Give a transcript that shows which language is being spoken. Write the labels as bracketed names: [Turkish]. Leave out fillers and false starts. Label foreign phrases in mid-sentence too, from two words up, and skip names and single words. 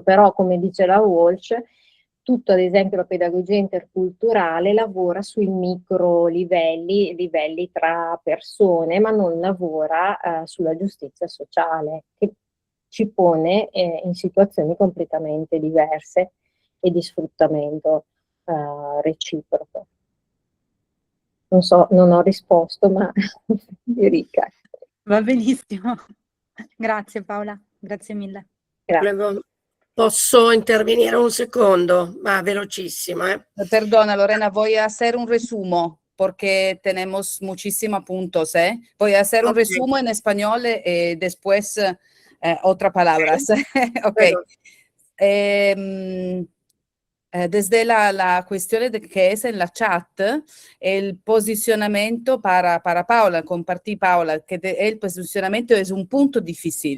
[Italian] Però, come dice la Walsh, tutto, ad esempio la pedagogia interculturale lavora sui micro livelli tra persone, ma non lavora sulla giustizia sociale, che ci pone in situazioni completamente diverse e di sfruttamento reciproco. Non so, non ho risposto, ma Enrica. Va benissimo. Grazie Paola, grazie mille. Grazie. Posso intervenire un secondo, ma velocísimo. [Spanish] Perdona, Lorena, voy a hacer un resumo porque tenemos muchísimos puntos. Voy a hacer un resumo en español y después otras palabras. Ok. Desde la cuestione que es en la chat, el posicionamiento para Paola, compartí Paola, que el posicionamiento es un punto difícil.